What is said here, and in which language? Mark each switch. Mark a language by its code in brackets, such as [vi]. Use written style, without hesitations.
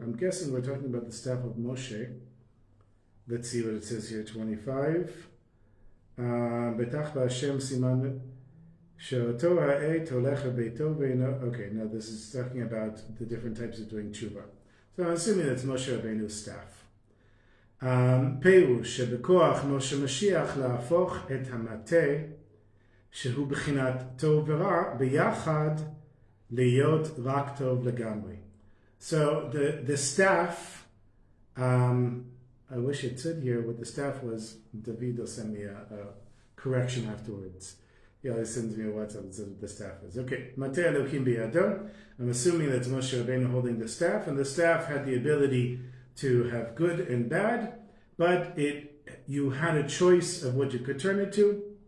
[en] I'm guessing we're talking about the staff of Moshe. Let's see what it says here, 25. [he] Betach ba'Hashem siman she'oto ha'et holecha beito ve'ino. [en] Okay, now this is talking about the different types of doing tshuva. So I'm assuming that's Moshe Rabbeinu's staff. [he] פירוש שבכוח משה משיח להפוך את המטה שהוא בחינת טוב ורע ביחד להיות רק טוב לגמרי. [en] So the staff, I wish it said here what the staff was. David will send me a correction afterwards. He always sends me a WhatsApp and says what the staff is. Okay, [he] Mate Elokim biyado. [en] I'm assuming that's Moshe Rabbeinu holding the staff, and the staff had the ability to have good and bad, but you had a choice of what you could turn it to.